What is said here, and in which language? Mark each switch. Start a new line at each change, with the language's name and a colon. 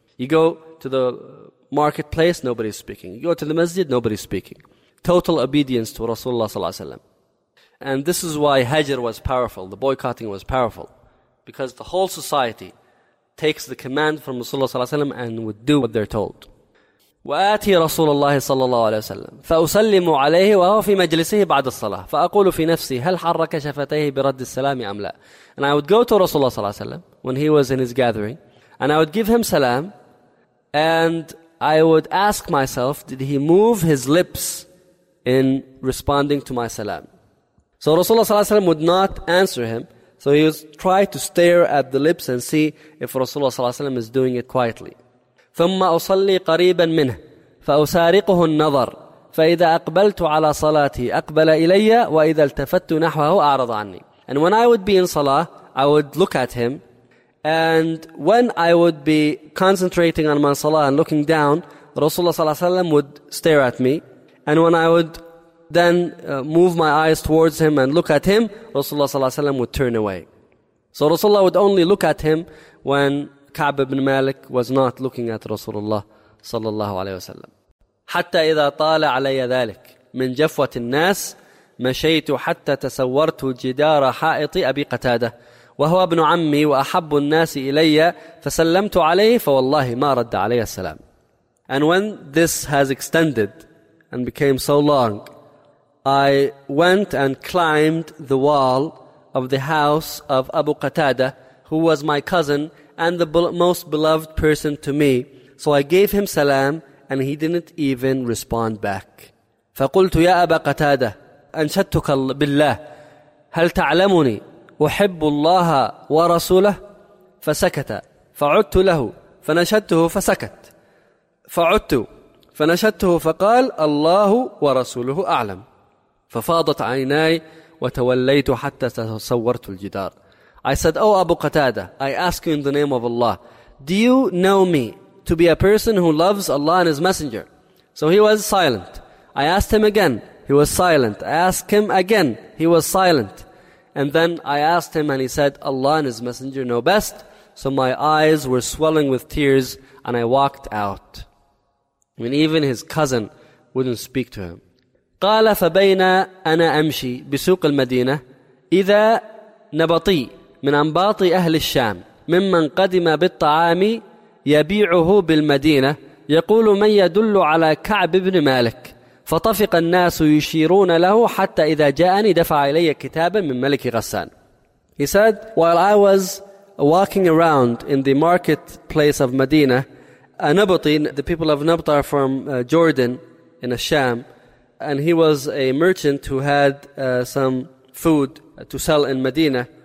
English: You go to the marketplace, nobody's speaking. You go to the masjid, nobody's speaking. Total obedience to Rasulullah ﷺ. And this is why Hajr was powerful, the boycotting was powerful. Because the whole society takes the command from Rasulullah ﷺ and would do what they're told.
Arabic: وآتي رسول الله صلى الله عليه وسلم فأسلم عليه وهو في مجلسه بعد الصلاة فأقول في نفسي هل حرك شفتيه برد السلام أم لا.
English: And I would go to Rasulullah صلى الله عليه وسلم when he was in his gathering, and I would give him salam, and I would ask myself, did he move his lips in responding to my salam? So Rasulullah صلى الله عليه وسلم would not answer him, so he would try to stare at the lips and see if Rasulullah صلى الله عليه وسلم is doing it quietly.
Arabic: ثم أصلي قريبا منه فأسارقه النظر، فإذا أقبلت على صلاتي أقبل إلي، وإذا التفت نحوه أعرض عني.
English: And when I would be in salah, I would look at him. And when I would be concentrating on my salah and looking down, Rasulullah sallallahu alaihi wasallam would stare at me. And when I would then move my eyes towards him and look at him, Rasulullah sallallahu alaihi wasallam would turn away. So Rasulullah would only look at him when Ka'b ibn Malik was not looking at Rasulullah sallallahu alaihi wasallam.
Arabic: حتى إذا طال علي ذلك من جفوة الناس مشيت حتى تسورت جدار حائط أبي قتادة وهو ابن عمي وأحب الناس إلي فسلمت عليه فوالله ما رد علي السلام.
English: And when this has extended and became so long, I went and climbed the wall of the house of Abu Qatada, who was my cousin and the most beloved person to me. So I gave him salam and he didn't even respond back.
Arabic: فقلت يا أبا قتادة أنشدتك بالله هل تعلمني أحب الله ورسوله؟ فسكت فعدت له فنشدته فسكت فعدت فنشدته فقال الله ورسوله أعلم. ففاضت عيناي وتوليت حتى تصورت الجدار.
English: I said, oh Abu Qatada, I ask you in the name of Allah, do you know me to be a person who loves Allah and His Messenger? So he was silent. I asked him again, he was silent. I asked him again, he was silent. And then I asked him and he said, Allah and His Messenger know best. So my eyes were swelling with tears and I walked out. I mean, even his cousin wouldn't speak to him.
Arabic: قال فبين أنا أمشي بسوق المدينة إذا نبطي من أنباط أهل الشام ممن قدم بالطعام يبيعه بالمدينة يقول من يدل على كعب بن مالك فطفق الناس يشيرون له حتى إذا جاءني دفع إلي كتابا من ملك غسان.
English: He said, while I was walking around in the marketplace of Medina, Nabati, the people of Nabta are from Jordan in Sham, and he was a merchant who had some food to sell in Medina.